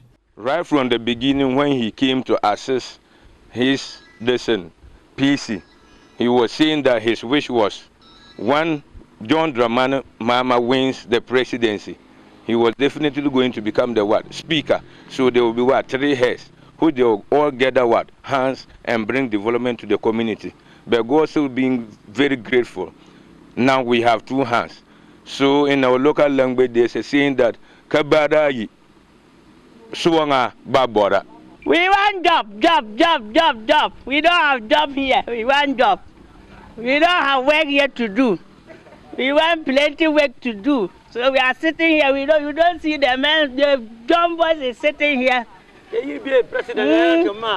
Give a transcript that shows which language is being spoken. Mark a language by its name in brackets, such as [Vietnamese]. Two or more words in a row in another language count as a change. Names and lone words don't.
[English] Right from the beginning, when he came to assist his PC, he was saying that his wish was, when John Dramani Mahama wins the presidency, he was definitely going to become the speaker. So there will be 3 heads, who they will all gather hands and bring development to the community. But God still being very grateful. Now we have 2 hands. So in our local language, there's a saying that [Dagbani] Kabada yi suwanga babora. [English] We want job. We don't have job here. We want job. We don't have work here to do. We want plenty work to do. So we are sitting here. You don't see the man. The John boys is sitting here. Can you be a president?